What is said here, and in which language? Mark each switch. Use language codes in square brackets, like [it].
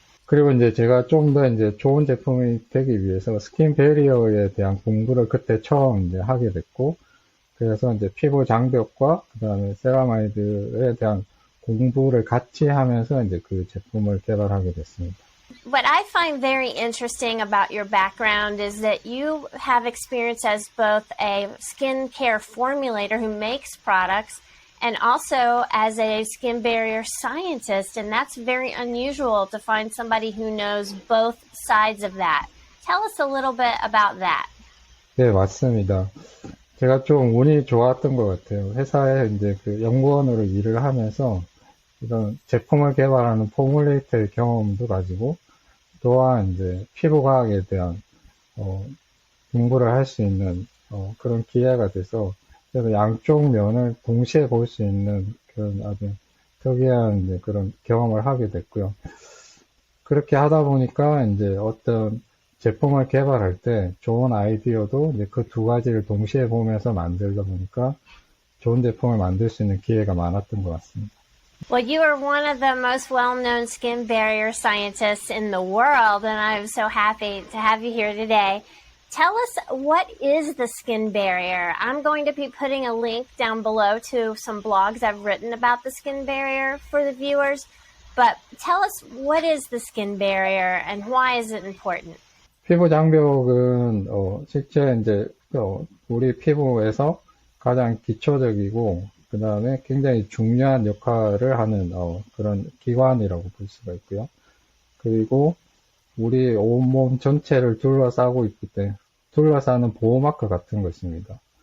[ko] 그리고 이제 제가 좀 더 이제 좋은 제품이 되기 위해서 스킨 베리어에 대한 공부를 그때 처음 이제 하게 됐고, 그래서 이제 피부 장벽과 그다음에 세라마이드에 대한 공부를 같이 하면서 이제 그 제품을 개발하게 됐습니다. [en] What I find very interesting about your background is that you have experience as both a skincare formulator who makes products and also as a skin barrier scientist, and that's very unusual to find somebody who knows both sides of that. Tell us a little bit about that. [ko] 네, 맞습니다. 제가 좀 운이 좋았던 것 같아요. 회사에 이제 그 연구원으로 일을 하면서 이런 제품을 개발하는 포뮬레이터의 경험도 가지고, 또한 이제 피부과학에 대한 공부를 할 수 있는 그런 기회가 돼서, 그래서 양쪽 면을 동시에 볼 수 있는 그런 아주 특이한 이제 그런 경험을 하게 됐고요. 그렇게 하다 보니까 이제 어떤 제품을 개발할 때 좋은 아이디어도 이제 그 두 가지를 동시에 보면서 만들다 보니까 좋은 제품을 만들 수 있는 기회가 많았던 것 같습니다. [en] Well, you are one of the most well-known skin barrier scientists in the world, and I'm so happy to have you here today. Tell us, what is the skin barrier? I'm going to be putting a link down below to some blogs I've written about the skin barrier for the viewers, but tell us, what is the skin barrier and why is it important? [ko] 피부 장벽은 실제 이제 우리 피부에서 가장 기초적이고 그 다음에 굉장히 중요한 역할을 하는 그런 기관이라고 볼 수가 있고요. 그리고 우리 온몸 전체를 둘러싸고 있기 때문에 둘러싸는 보호막과 같은 것입니다.